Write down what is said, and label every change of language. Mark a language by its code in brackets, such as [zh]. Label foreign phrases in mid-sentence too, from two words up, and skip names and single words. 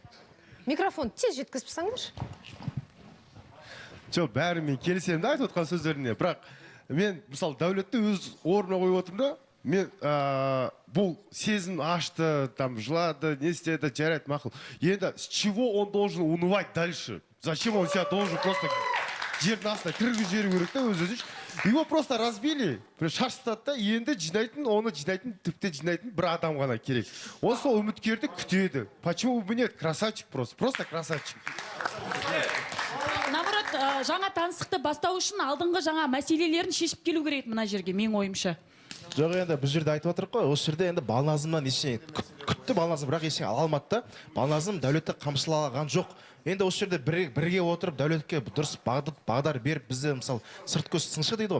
[kk] Микрофон тез жеткізіп саңдаршы. Жоқ, бәрі мен келісемін де айтып отқан сөздеріне, бірақ мен мысалы Дәулетті өз орнына қойып отырмын да, мен бұл сезім ашты, там жылады, не істеді, жарайды, мақұл. [ru] Енді с чего он должен унывать дальше? Зачем он себя должен просто [kk] жердің астына кіргізіп жіберу керек та өз-өзінше? [ru] Его просто разбили, [kk] шашыстады да, енді жинайтын, оны жинайтын, тіпті жинайтын бір адам ғана керек. Он сол үміткерді күтеді. [ru] Почему бы нет? Красавчик просто красавчик. Наоборот, [kk] жаңа таныстықты бастау үшін алдыңғы жаңа мәселелерін шешіп келу керек мына жерге, менің ойымша. Жоқ, енді біз жерде айтып отырық қой, осы жерде енді Балназымнан ештеңе күтті, Балназым бірақ ештеңе ала алмады да. Балназым Дәулетті қамшылаған жоқ. Енді осы жерде бірге отырып Дәулетке дұрыс бағдар беріп, бізді мысалы сырт көз сыншы дейді ғой.